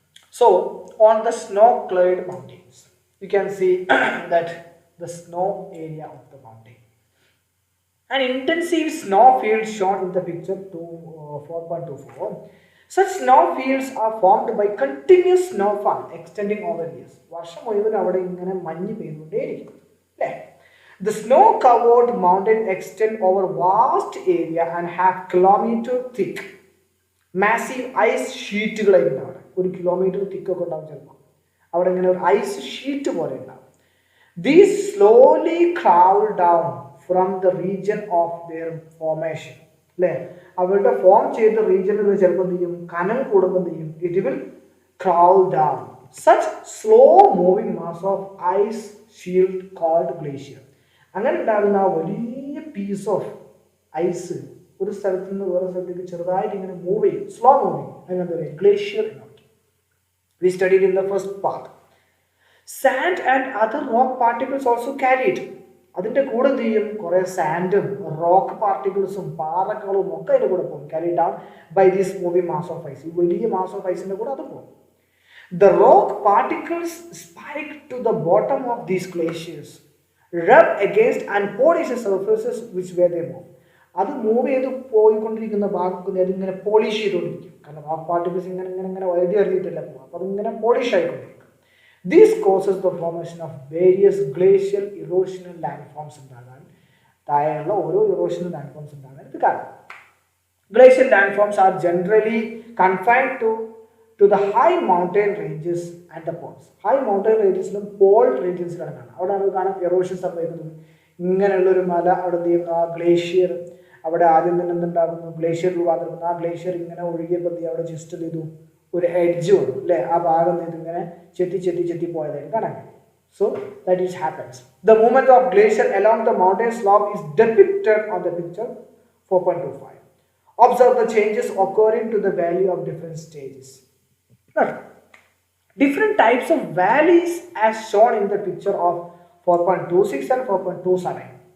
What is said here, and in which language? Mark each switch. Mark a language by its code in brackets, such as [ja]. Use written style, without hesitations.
[en] So, on the snow-clad mountains, you can see that the snow area of the mountain. An intensive snow field shown in the picture 4.24. Such snow fields are formed by continuous snowfall extending over years. [ml] വർഷം മുഴുവൻ അവിടെ ഇങ്ങനെ മഞ്ഞ് പെയ്തുകൊണ്ടേയിരിക്കും അല്ലേ? [en] The snow covered mountain extend over vast area and have kilometer thick massive ice [ml] ഷീറ്റുകളായിരുന്നു അവിടെ. ഒരു kilometre തിക്ക് ഒക്കെ ഉണ്ടാവും ചിലപ്പോൾ. അവിടെ ഇങ്ങനെ ഒരു ഐസ് ഷീറ്റ് പോലെ ഉണ്ടാവും. [en] These slowly crawl down from the region of their formation. [ml] അല്ലേ? അവരുടെ ഫോം ചെയ്ത റീജിയനിൽ ചിലപ്പോൾ എന്ത് ചെയ്യും, കനം കൂടുമ്പോൾ എന്ത് ചെയ്യും, [en] It will crawl down. Such slow moving mass of ice shield called glacier. [ml] അങ്ങനെ ഉണ്ടാകുന്ന ആ വലിയ പീസ് ഓഫ് ഐസ് ഒരു സ്ഥലത്ത് നിന്ന് വേറെ സ്ഥലത്തേക്ക് ചെറുതായിട്ട് ഇങ്ങനെ മൂവ് ചെയ്യും, സ്ലോ മൂവിങ്, അങ്ങനെ പറയും ഗ്ലേഷ്യർ എന്ന് പറയും. [en] We studied in the first part. Sand and other rock particles also carried. [ml] അതിൻ്റെ കൂടെ എന്ത് ചെയ്യും, കുറേ സാൻഡും റോക്ക് പാർട്ടിക്കിൾസും പാറകളും ഒക്കെ അതിൻ്റെ കൂടെ പോകും. [en] Carry down by this moving mass of ice. [ml] ഈ വലിയ മാസ് ഓഫ് ഐസിൻ്റെ കൂടെ അത് പോകും. [en] The rock particles spike to the bottom of these glaciers, rub against and polish the surfaces which where they move. [ml] അത് മൂവ് ചെയ്ത് പോയിക്കൊണ്ടിരിക്കുന്ന ഭാഗത്ത് അതിങ്ങനെ പോളിഷ് ചെയ്തുകൊണ്ടിരിക്കും. കാരണം റോക്ക് പാർട്ടിക്കിൾസ് ഇങ്ങനെ ഇങ്ങനെ ഇങ്ങനെ വഴുതി അറിഞ്ഞിട്ടില്ല പോകും. അപ്പോൾ അതിങ്ങനെ polish ആയിക്കൊണ്ടിരിക്കും. [en] This causes the formation of various glacial erosional landforms [ml] ഉണ്ടാകാൻ, താഴെയുള്ള ഓരോ erosional landforms ഉണ്ടാകാൻ ഇത് കാരണം. [en] Glacial landforms are generally confined to the high mountain ranges and the poles. [ml] High mountain rangesലും Paul റീജിയൻസിലാണ് കാണാം. അവിടെ നമുക്ക് കാണാം എറോഷൻ സംഭവിക്കുന്നത്. ഇങ്ങനെയുള്ളൊരു മല അവിടെ എന്ത് ചെയ്യുന്നു, ആ ഗ്ലേഷ്യർ അവിടെ ആദ്യം തന്നെ എന്തുണ്ടാകുന്നു, ഗ്ലേഷ്യർ രൂപാന്തരപ്പെടുന്നു. ആ ഗ്ലേഷ്യർ ഇങ്ങനെ ഒഴുകിയപ്പോൾ അവിടെ ജസ്റ്റ് ചെയ്തു ഒരു എഡ്ജ് വന്നു അല്ലേ, ആ ഭാഗം ഇതിങ്ങനെ ചെത്തി പോയതായിട്ട് കാണാൻ കഴിയും. [en] So that is happens. The movement of glacier along the mountain slope is depicted on the picture 4.25. Observe the changes occurring to the valley of different stages. Different types of valleys as shown in the picture of 4.26 and 4.27.